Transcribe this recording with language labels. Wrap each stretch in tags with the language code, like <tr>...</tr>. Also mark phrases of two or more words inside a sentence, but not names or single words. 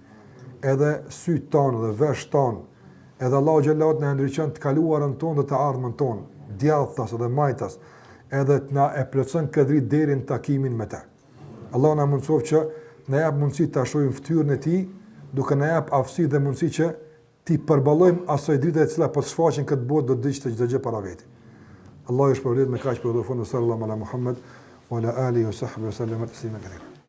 <sq>Edhe syt tonë dhe vesh tonë, edhe Allahu xhallahu ala të na ndriçon të kaluarën tonë dhe të ardhmen tonë, djathtas dhe majtas, edhe të na e plotson këtë dritë deri në takimin me të. Allahu na mëson që na jap mundësi ta shohim fytyrën e tij, duke na jap aftësi dhe mundësi që ti përballojmë asaj drite e cila po shfaqen këtë botë do të diçtë çdo gjë para vetit. Allah ju shpërblet me kaq për dhofon</sq> <ar>صلى الله على محمد وعلى آله وصحبه وسلم تسليما كثيرا.</ar>